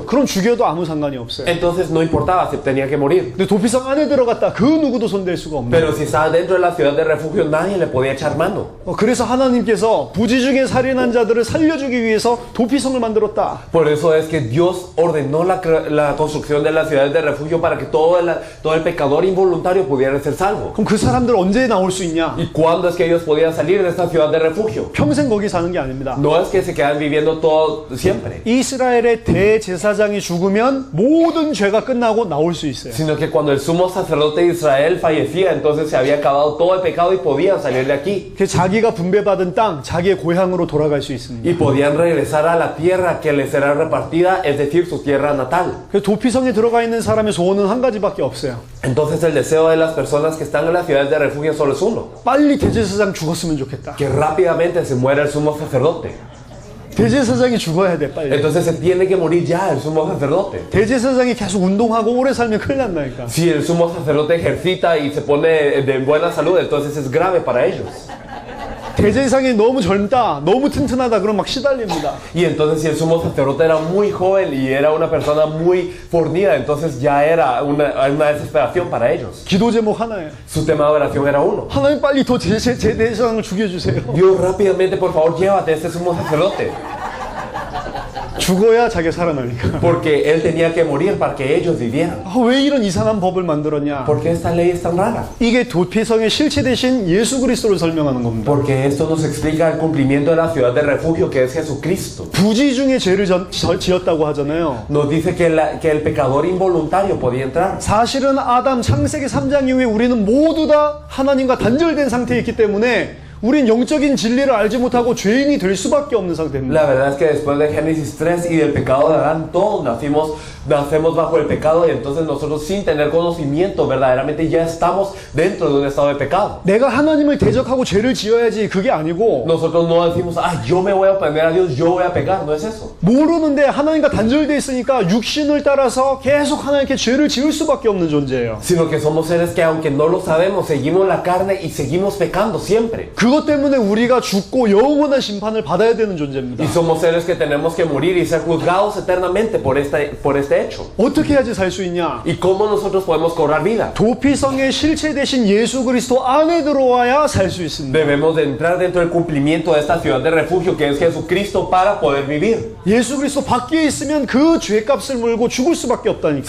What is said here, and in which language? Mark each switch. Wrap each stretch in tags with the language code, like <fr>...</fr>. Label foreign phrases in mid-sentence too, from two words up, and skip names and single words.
<ko>그럼 죽여도 아무 상관이 없어요.</ko> <es>entonces no importaba si tenía que morir.</es> <ko>근데 도피성 안에 들어갔다. 그 누구도 손댈 수가 없는.</ko> <es>Pero si estaba dentro de la ciudad de refugio, nadie le podía echar mano.</es> <ko>그래서 하나님께서 부지 중에 살인한 자들을 살려주기 위해서 도피성을 만들었다.</ko> <es>Por eso es que Dios ordenó la construcción de las ciudades de refugio para que todo el pecador involuntario pudiera ser salvo.</es> <ko>그럼 그 사람들 언제 나올 수 있냐?</ko> <es>¿Y cuándo es que ellos podían salir de esta ciudad de refugio?</es> <ko>평생 거기 사는 게 아닙니다.</ko> <es>No es que se quedan viviendo todo siempre,</es> <ko>이스라엘의 대제사장이 죽으면 모든 죄가 끝나고 나올 수 있어요.</ko> <es>sino que cuando el sumo sacerdote de Israel fallecía, entonces se había acabado todo el pecado y podían salir de aquí.</es> <ko>그 자기가 분배받은 땅, 자기의 고향으로 돌아갈 수 있습니다.</ko> <es>Y podían regresar a la tierra que les era repartida, es decir, su tierra natal.</es> <ko>그 도피성에 들어가 있는 사람의 소원은 한 가지밖에 없어요.</ko> <es>Entonces el deseo de las personas que están en las ciudades de refugio solo es uno:</es> <ko>빨리 대제사장 죽었으면 좋겠다.</ko> <es>que rápidamente se muera el sumo sacerdote.</es> <ko>대제사장이 죽어야 돼, 빨리.</ko> <es>Entonces se tiene que morir ya el sumo sacerdote.</es> <ko>대제사장이 계속 운동하고 오래 살면 큰일 난다니까.</ko> <es>Si el sumo sacerdote ejercita y se pone de buena salud, entonces es grave para ellos.</es> <ko>대제사장이 너무 젊다, 너무 튼튼하다, 그럼 막 시달립니다.</ko> <es>Y entonces si el sumo sacerdote era muy joven y era una persona muy fornida, entonces ya era una desesperación para ellos.</es> <ko>기도 제목 하나예요.</ko> <es>Su tema de oración era uno:</es> <ko>하나님 빨리 더 제 대제사장을 죽여주세요.</ko> <es>Dios, rápidamente, por favor, llévate a este sumo sacerdote.</es> <ko>죽어야 자기가 살아나니까.</ko> <es>Porque él tenía que morir para que ellos vivieran.</es> <ko>왜 이런 이상한 법을 만들었냐?</ko> <es>¿Por qué esta ley es tan rara?</es> <ko>이게 도피성의 실체 대신 예수 그리스도를 설명하는 겁니다.</ko> <es>Porque esto nos explica el cumplimiento de la ciudad de refugio, que es Jesucristo.</es> <ko>부지 중에 죄를 지었다고 하잖아요.</ko> <es>Nos dice que el pecador involuntario podía entrar.</es> <ko>사실은 아담 창세기 3장 이후에 우리는 모두 다 하나님과 단절된 상태에 있기 때문에 우린 영적인 진리를 알지 못하고 죄인이 될 수밖에 없는 상태입니다.</ko> <es>La verdad es que después de Génesis 3 y del pecado de Adán, todos nacemos bajo el pecado, y entonces nosotros, sin tener conocimiento, verdaderamente ya estamos dentro de un estado de pecado.</es> <ko>내가 하나님을 대적하고 죄를 지어야지, 그게 아니고</ko> <es>Nosotros no decimos, yo me voy a ofender a Dios, yo voy a pecar. No es eso.</es> <ko>모르는데 하나님과 단절돼 있으니까 육신을 따라서 계속 하나님께 죄를 지을 수밖에 없는 존재예요.</ko> <es>Sino que somos seres que, aunque no lo sabemos, seguimos la carne y seguimos pecando siempre.</es> <ko>그것 때문에 우리가 죽고 영원한 심판을 받아야 되는 존재입니다.</ko> <es>Y somos seres que tenemos que morir y ser juzgados eternamente por este hecho.</es> <ko>어떻게 해야지 살 수 있냐?</ko> <es>¿Y cómo nosotros podemos cobrar vida?</es> <ko>도피성의 실체 대신 예수 그리스도 안에 들어와야 살 수 있습니다.</ko> <es>Debemos de entrar dentro del cumplimiento de esta ciudad de refugio, que es Jesucristo, para poder vivir.</es> <ko>예수 그리스도 밖에 있으면 그 죄값을 물고 죽을 수밖에 없다니까.</ko>